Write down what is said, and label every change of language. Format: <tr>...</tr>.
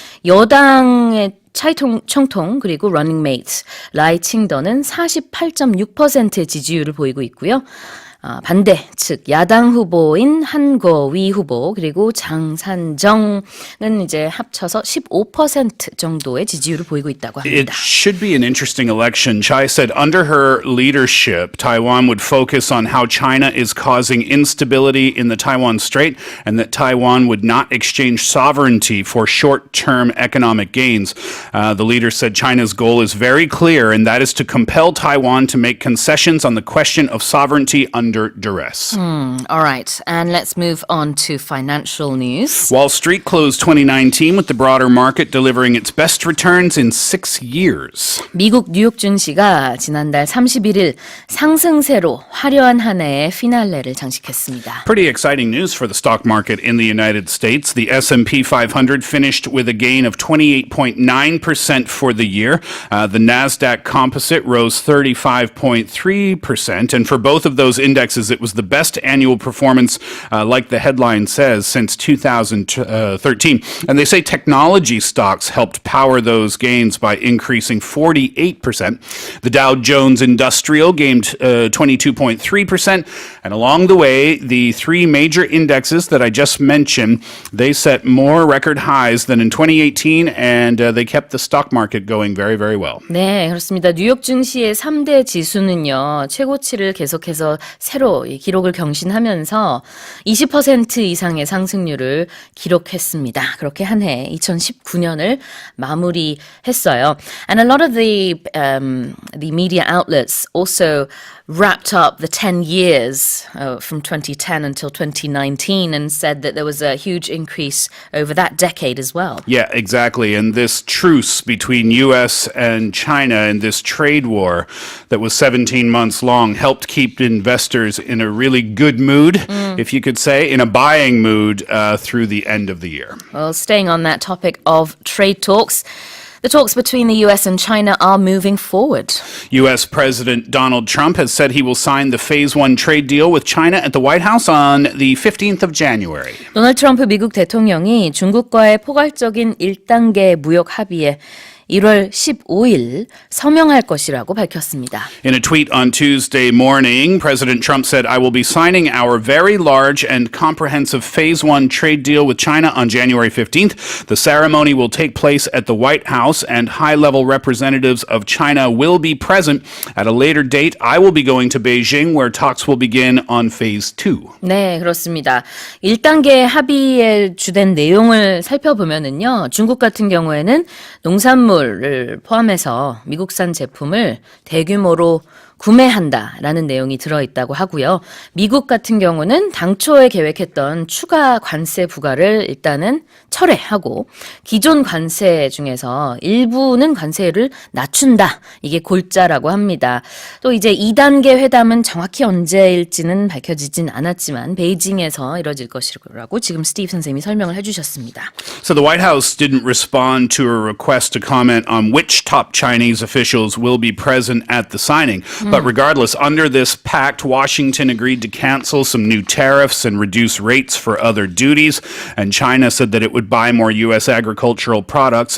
<ko>여당의 차이 총통 그리고 러닝메이트 라이 칭더는 48.6%의 지지율을 보이고 있고요. 반대 측 야당 후보인 한거위 후보 그리고 장산정은 이제 합쳐서 15% 정도의 지지율을 보이고 있다고 합니다.</ko> <en>It should be an interesting election. Chai said under her leadership, Taiwan would focus on how China is causing instability in the Taiwan Strait and that Taiwan would not exchange sovereignty for short-term economic gains. The leader said China's goal is very clear, and that is to compel Taiwan to make concessions on the question of sovereignty under under duress. All right, and let's move on to financial news. Wall Street closed 2019 with the broader market delivering its best returns in 6 years.</en> <ko>미국 뉴욕 증시가 지난달 31일 상승세로 화려한 한 해의 피날레를 장식했습니다.</ko> <en>Pretty exciting news for the stock market in the United States. The S&P 500 finished with a gain of 28.9% for the year. The NASDAQ composite rose 35.3%. And for both of those indexes, it was the best annual performance, like the headline says, since 2013. And they say technology stocks helped power those gains by increasing 48%. The Dow Jones Industrial gained 22.3%. And along the way, the three major indexes that I just mentioned, they set more record highs than in 2018, and they kept the stock market going very, very well.</en> <ko>네, 그렇습니다. 뉴욕 증시의 3대 지수는요, 최고치를 계속해서 새로 기록을 경신하면서 20% 이상의 상승률을 기록했습니다. 그렇게 한 해 2019년을 마무리했어요.</ko> <en>And a lot of the media outlets also wrapped up the 10 years from 2010 until 2019 and said that there was a huge increase over that decade as well. Yeah, exactly. And this truce between U.S. and China and this trade war that was 17 months long helped keep investors in a really good mood, if you could say, in a buying mood through the end of the year. Well, staying on that topic of trade talks, the talks between the US and China are moving forward. U.S. President Donald Trump has said he will sign the Phase 1 trade deal with China at the White House on the 15th of January.</en> <ko>도널드 트럼프 미국 대통령이 중국과의 포괄적인 1단계 무역 합의에 1월 15일 서명할 것이라고 밝혔습니다.</ko> <en>In a tweet on Tuesday morning, President Trump said, I will be signing our very large and comprehensive Phase 1 trade deal with China on January 15th. The ceremony will take place at the White House, and high-level representatives of China will be present. At a later date, I will be going to Beijing, where talks will begin on Phase 2.</en> <ko>네, 그렇습니다. 1단계 합의의 주된 내용을 살펴보면은요, 중국 같은 경우에는 농산물을 포함해서 미국산 제품을 대규모로 구매한다라는 내용이 들어있다고 하고요. 미국 같은 경우는 당초에 계획했던 추가 관세 부과를 일단은 철회하고 기존 관세 중에서 일부는 관세를 낮춘다. 이게 골자라고 합니다. 또 이제 2단계 회담은 정확히 언제일지는 밝혀지진 않았지만 베이징에서 이뤄질 것이라고 지금 스티브 선생님이 설명을 해주셨습니다.</ko> <en>So the White House didn't respond to a request to comment on which top Chinese officials will be present at the signing. But regardless, under this pact, Washington agreed to cancel some new tariffs and reduce rates for other duties. And China said that it would buy more U.S. agricultural products.</en>